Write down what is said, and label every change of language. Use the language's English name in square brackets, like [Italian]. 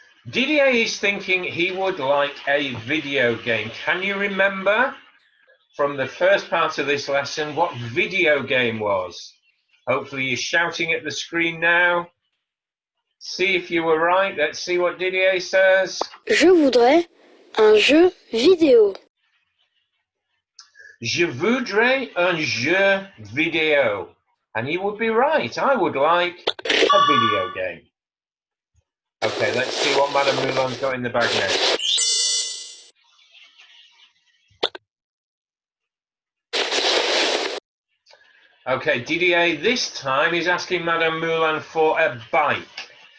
[English] Didier is thinking he would like a video game. Can you remember from the first part of this lesson what video game was? Hopefully you're shouting at the screen now. See if you were right. Let's see what Didier says. [French] Je voudrais un jeu vidéo. Je voudrais un jeu vidéo. [English] And he would be right. I would like a video game. Okay, let's see what Madame Moulin's got in the bag now. Okay, Didier this time is asking Madame Moulin for a bike.